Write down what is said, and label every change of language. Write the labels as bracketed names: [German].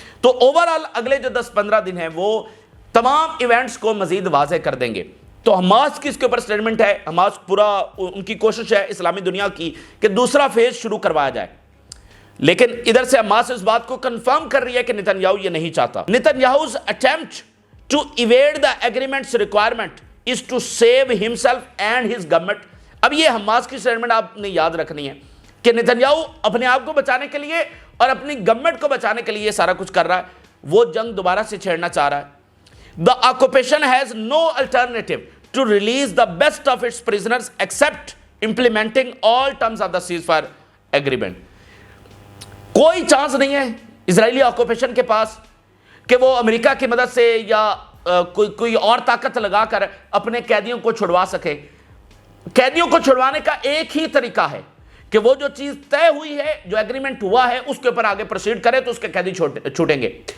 [Urdu] تو اوورآل اگلے جو 10-15 دن ہیں وہ تمام ایونٹس کو مزید واضح کر دیں گے. تو حماس کی اس کے اوپر سٹیٹمنٹ ہے، حماس پورا ان کی کوشش ہے اسلامی دنیا کی کہ دوسرا فیز شروع کروایا جائے. لیکن ادھر سے حماس اس بات کو کنفرم کر رہی ہے کہ نتن یاہو یہ نہیں چاہتا. [English] Netanyahu's attempt to evade the agreement's requirement is to save himself and his government. [Urdu] اب یہ حماس کی سٹیٹمنٹ آپ نے یاد رکھنی ہے کہ نتن یاہو اپنے آپ کو بچانے کے لیے اور اپنی گورنمنٹ کو بچانے کے لیے یہ سارا کچھ کر رہا ہے. وہ جنگ دوبارہ سے چھیڑنا چاہ رہا ہے. [English] The occupation has no alternative to release the best of its prisoners except implementing all terms of the ceasefire agreement. [Urdu] کوئی چانس نہیں ہے اسرائیلی آکوپیشن کے پاس کہ وہ امریکہ کی مدد سے یا کوئی اور طاقت لگا کر اپنے قیدیوں کو چھڑوا سکے. قیدیوں کو چھڑوانے کا ایک ہی طریقہ ہے کہ وہ جو چیز طے ہوئی ہے، جو ایگریمنٹ ہوا ہے، اس کے اوپر آگے پروسیڈ کرے تو اس کے قیدی چھوٹیں گے.